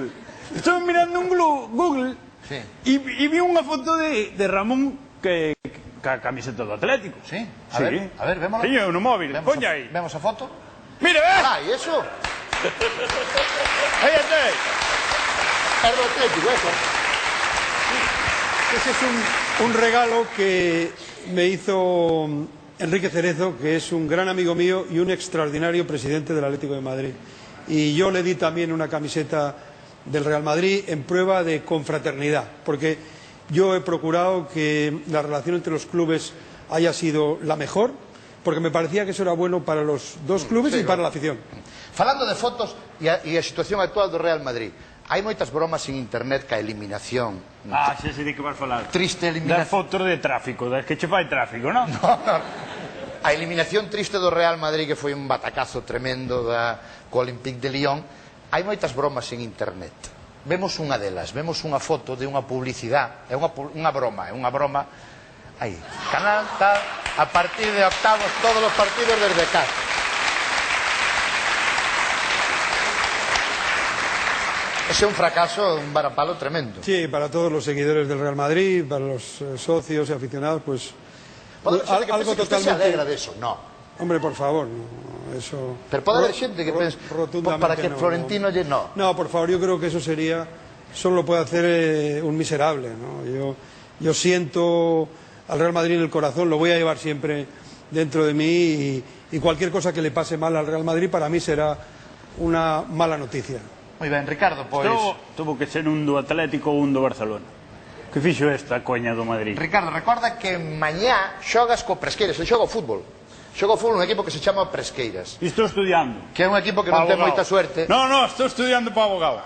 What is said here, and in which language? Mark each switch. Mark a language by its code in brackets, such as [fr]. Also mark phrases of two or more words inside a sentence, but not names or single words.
[es] Estuve mirando en Google Sí. [gl] e vi unha foto de Ramón que ca camiseta do Atlético. Sí? A ver, vémola. Sí, no móvil. Vemos Poña aí. Vemos a foto. Mira, ve. Ah, e eso? Aí está. É do Atlético, eso. [es] Ese es un regalo que me hizo Enrique Cerezo, que es un gran amigo mío y un extraordinario presidente del Atlético de Madrid. Y yo le di también una camiseta del Real Madrid en prueba de confraternidad, porque yo he procurado que la relación entre los clubes haya sido la mejor, porque me parecía que eso era bueno para los dos clubes sí, y para la afición. [gl] Falando de fotos e a situación actual do Real Madrid, hai moitas bromas en internet ca eliminación. Ah, xa sei de que vas falar. Triste Das eliminación. fotos de tráfico, das que che fai tráfico, non? A eliminación triste do Real Madrid, que foi un batacazo tremendo co Olympique de Lyon. Hai moitas bromas en internet. Vemos unha delas, vemos unha foto de unha publicidade, é unha broma, aí, canal tal, a partir de octavos todos os partidos desde casa. Ese é un fracaso, un varapalo tremendo. [es] Sí, para todos los seguidores del Real Madrid, para los socios y aficionados, pues [gl] Pode ser que algo pense que usted se [es] totalmente... alegra de eso, no. Hombre, por favor, no, eso... [gl] Pero pode haber xente que pense [es] rotundamente [gl] para que [es] no, [gl] Florentino lle no. [es] No, por favor, yo creo que eso sería... Solo lo puede hacer un miserable, ¿no? Yo siento al Real Madrid en el corazón, lo voy a llevar siempre dentro de mí y cualquier cosa que le pase mal al Real Madrid para mí será una mala noticia. [gl] Moi ben, Ricardo, pois... Tuvo que ser un do Atlético ou un do Barcelona. Que fixo esta coña do Madrid? Ricardo, recorda que mañá xogas co Presqueiras, xoga o fútbol. Xoga o fútbol un equipo que se chama Presqueiras, E estou estudiando. que é un equipo que non ten moita suerte. No, estou estudiando para abogado.